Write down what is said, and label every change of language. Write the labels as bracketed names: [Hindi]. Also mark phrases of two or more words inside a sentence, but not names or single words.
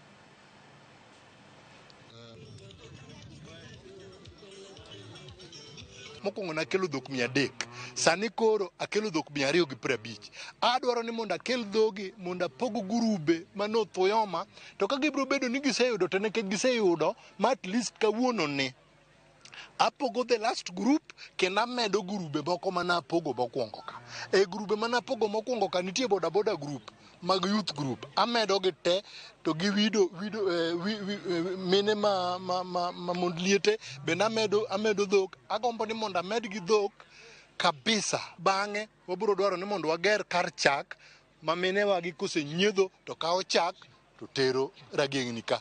[Luo (Kenya and Tanzania)] Mokwongo nakelo dhok 300, sani koro akelo dhok 250. Adwaro ni mondo akel dhogi mondo apogo gurube mano Uyoma, to ka gibiro bedo ni giseyudo to nekech giseyudo ma [English] at least [Luo (Kenya and Tanzania)] kawuono ni apogo [English] the last group [Luo (Kenya and Tanzania)] kendo amedo gurube moko mana apogo mokwongo ka. E gurube mana apogo mokwongo ka nitie [English] boda group [Luo (Kenya and Tanzania)] mag [English] youth group, [Luo (Kenya and Tanzania)] amedo gi te to gi wido mine ma mond liete bende amedo dhok. Agombo ni mondo amed gi dhok kabisa. Bang'e wabiro dwaro ni mondo wager kar chak maminewa gi kosenyiedho to kawo chak to tero ragengni ka.